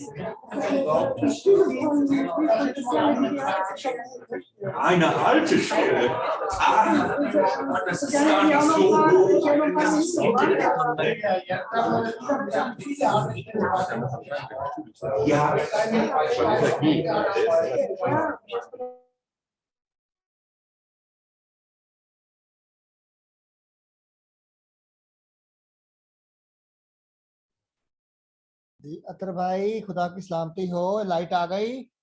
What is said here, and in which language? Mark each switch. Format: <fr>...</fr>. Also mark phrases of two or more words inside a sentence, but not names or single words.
<de>Eine alte Stelle. Ah, das ist gar nicht so hoch. Das ist ja.</de> <ur>جی अतर بھائی خدا کی سلامتی ہو، لائٹ آ گئی।</ur>